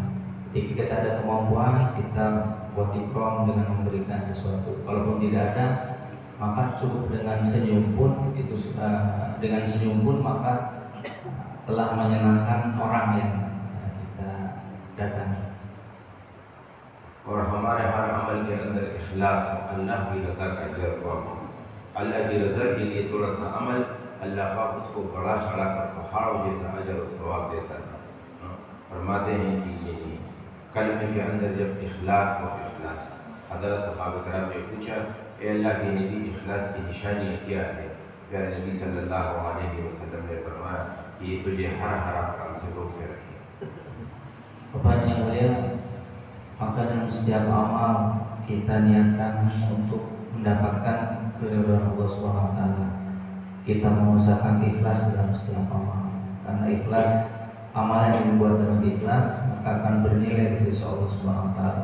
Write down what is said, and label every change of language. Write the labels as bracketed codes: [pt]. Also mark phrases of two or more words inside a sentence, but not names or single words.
[id] Ketika kita ada kemampuan, kita buat ikram dengan memberikan sesuatu. Kalaupun tidak ada, maka cukup dengan senyum pun itu dengan senyum pun maka telah menyenangkan orang yang kita datangi. [hi] और हमारे हर अमल के अंदर इखलास हो, अल्लाह की रज़ा का जज्बा हो। अल्लाह की रज़ा के लिए थोड़ा सा अमल अल्लाह पाक उसको बड़ा चढ़ा कर पहाड़ों जैसा अजर और सवाब देता है। फरमाते हैं कि ये कलमे के अंदर जब इखलास हो, इखलास, हज़रत सहाबा कराम ने पूछा, ए अल्लाह के नबी, इखलास की निशानियाँ क्या है? प्यारे नबी [ar] صلى الله عليه وسلم [hi] ने फरमाया कि ये तुझे हर हराम काम से रोके रखे। [id] Kepada yang mulia, maka dalam setiap amal kita niatkan untuk mendapatkan keridhaan Allah [ar] سبحانه وتعالى. [id] Kita mengusahakan ikhlas dalam setiap amal. Karena ikhlas, amal yang dibuat dengan ikhlas maka akan bernilai di sisi Allah [ar] سبحانه وتعالى.